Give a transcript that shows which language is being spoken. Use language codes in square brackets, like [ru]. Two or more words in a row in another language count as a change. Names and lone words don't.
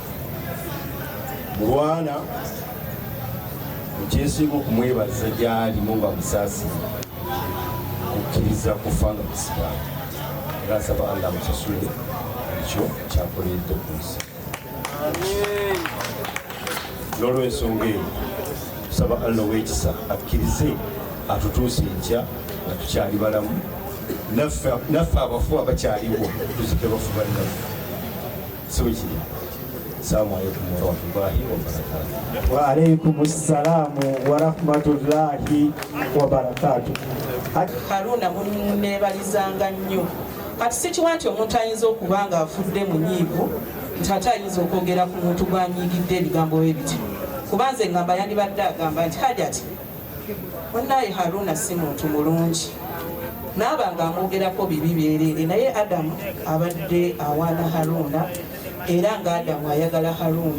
[lg] Mulwana ekyensinga okumwebaza gy'alimu nga musaasire kukkiriza kufa nga musiraamu, era asaba Allah amusasule ekyo kyakoledde ku nsi. N'olw'ensonga eyo tusaba Allah w'ekisa akkirize atutuuse enkya nga tukyali balamu, naffe abafu abakyaliwo tuzike bafu bannaffe. So kiri. [ar] السلام عليكم ورحمة الله وبركاته. وعليكم السلام ورحمة الله وبركاته. [lg] Haruna munneebalizanga nnyo. Kati si kiwa nti omuntu ayinza okuba nga afudde mu nyiivu nti ate ayinza okwogera ku muntu gwanyiigidde ebigambo bye biti. Kuba nze ngamba yandibadde agamba nti Hajjati munnaye Haruna si muntu mulungi, naaba nga amwogerako bibi byereere, naye Adamu abadde awaana Haruna era nga Adamu ayagala Haruna.